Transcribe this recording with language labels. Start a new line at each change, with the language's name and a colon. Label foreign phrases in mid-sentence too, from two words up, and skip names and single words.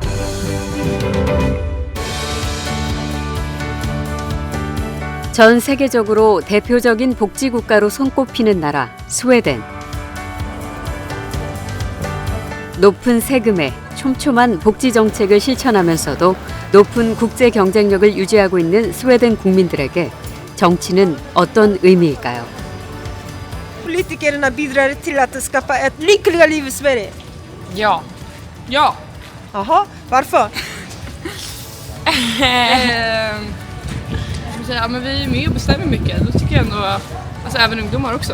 Korean: 전 세계적으로 대표적인 복지국가로 손꼽히는 나라 스웨덴. 높은 세금에 촘촘한 복지 정책을 실천하면서도 높은 국제 경쟁력을 유지하고 있는 스웨덴 국민들에게 정치는 어떤 의미일까요?
Swedish: Politikerna bidrar till att skapa ett lyckligare liv i Sverige. Ja. Ja. Jaha, varför? Ja, men vi är med och bestämmer mycket. Då tycker jag ändå, alltså även ungdomar också.